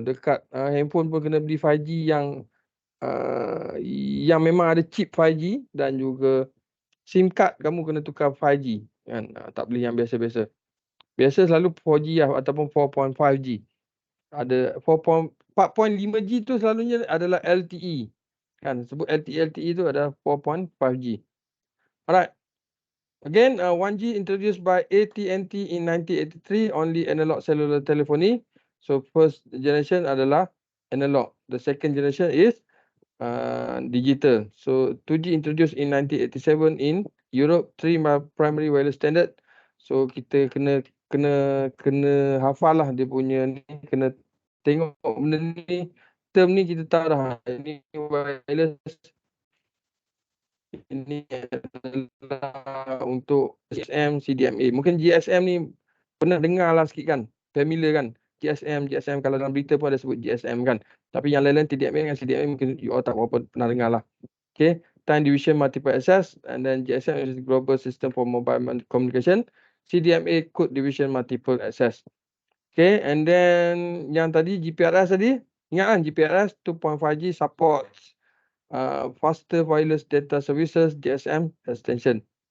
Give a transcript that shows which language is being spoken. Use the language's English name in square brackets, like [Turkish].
[Malay] Dekat handphone pun kena beli 5G yang memang ada chip 5G dan juga SIM card kamu kena tukar 5G kan. Tak beli yang biasa-biasa. Biasa selalu 4G lah ataupun 4.5G. Ada 4.5G tu selalunya adalah LTE. Kan sebut LTE tu adalah 4.5G. [English] Alright. Again, 1G introduced by AT&T in 1983, only analog cellular telephony. So first generation adalah analog. The second generation is digital. So 2G introduced in 1987 in Europe, 3 primary wireless standard. [Malay] So kita kena hafal lah dia punya ni, kena tengok benda ni, term ni kita tahu dah. Ini wireless, ini adalah untuk GSM, CDMA. Mungkin GSM ni pernah dengar lah sikit kan, familiar kan. GSM kalau dalam berita pun ada sebut GSM kan. Tapi yang lain-lain TDMA dengan CDMA mungkin [English] you all [Malay] tak berapa pernah dengar lah. [English] Okay, time division multiple access, and then GSM is global system for mobile communication. CDMA code division multiple access. Okay, and then [Malay] yang tadi GPRS tadi, ingat kan [English] GPRS 2.5G supports faster wireless data services, GSM extension.